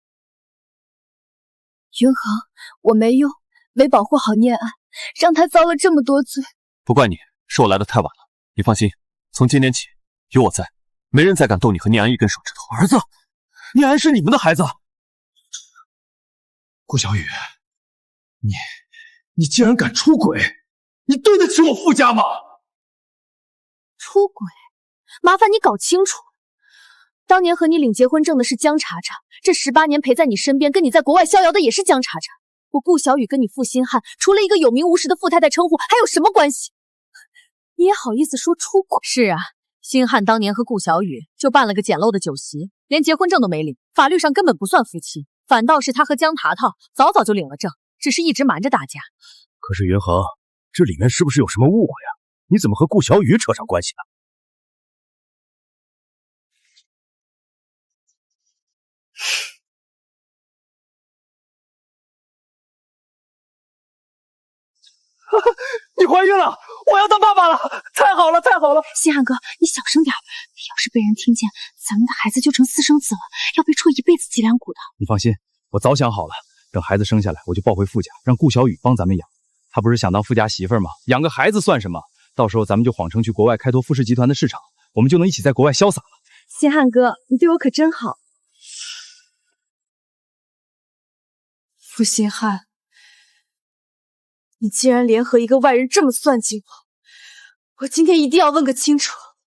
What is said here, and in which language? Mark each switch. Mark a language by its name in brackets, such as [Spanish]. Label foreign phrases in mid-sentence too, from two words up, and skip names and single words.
[Chinese] 雲恆，我沒用，沒保護好念安，讓他遭了這麼多罪。不怪你，是我來得太晚了。你放心，從今天起有我在，沒人再敢動你和念安一根手指頭。兒子，念安是你們的孩子。顧小雨，你竟然敢出軌，你對得起我傅家嗎？出軌？麻煩你搞清楚。當年和你領結婚證的是江茶茶，這18年陪在你身邊，跟你在國外逍遙的也是江茶茶。我顧小雨跟你負心漢，除了一個有名無實的富太太稱呼，還有什麼關係？你也好意思說出軌？是啊，星漢當年和顧小雨就辦了個簡陋的酒席，連結婚證都沒領，法律上根本不算夫妻，反倒是他和江淘淘早早就領了證，只是一直瞞着大家。可是雲恆，這裡面是不是有什麼誤會啊？你怎麼和顧小雨扯上關係呢？你懷孕了，我要當爸爸了！太好了，太好了！星漢哥，你小聲點，要是被人聽見，咱們的孩子就成私生子了，要被戳一輩子脊梁骨的。你放心，我早想好了，等孩子生下來，我就抱回傅家，讓顧小雨幫咱們養。他不是想當富家媳婦嗎？養個孩子算什麼？到時候咱們就謊稱去國外開拓富氏集團的市場，我們就能一起在國外瀟灑了。星漢哥，你對我可真好。負心漢，你竟然聯合一個外人這麼算計我，我今天一定要問個清楚。